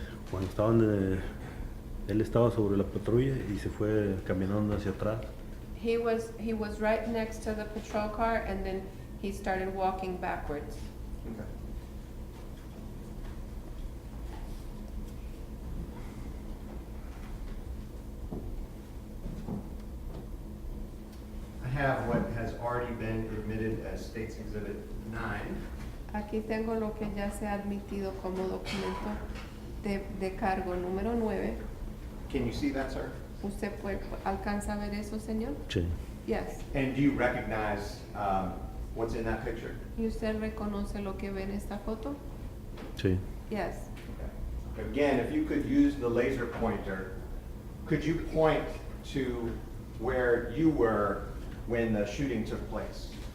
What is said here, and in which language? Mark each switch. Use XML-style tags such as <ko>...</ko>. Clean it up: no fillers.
<es>Cuando él estaba sobre la patrulla y se fue caminando hacia atrás.</es> <en>He was right next to the patrol car and then he started walking backwards. Okay. I have what has already been admitted as State's Exhibit 9.</en> <es>Aquí tengo lo que ya se ha admitido como documento de cargo número 9.</es> <en>Can you see that, sir?</en> <es>¿Usted alcanza a ver eso, señor? Sí.</es> <en>Yes. And do you recognize what's in that picture?</en> <es>¿Y usted reconoce lo que ve en esta foto? Sí.</es> <en>Yes. Okay. Again, if you could use the laser pointer, could you point to where you were when the shooting took place?</en>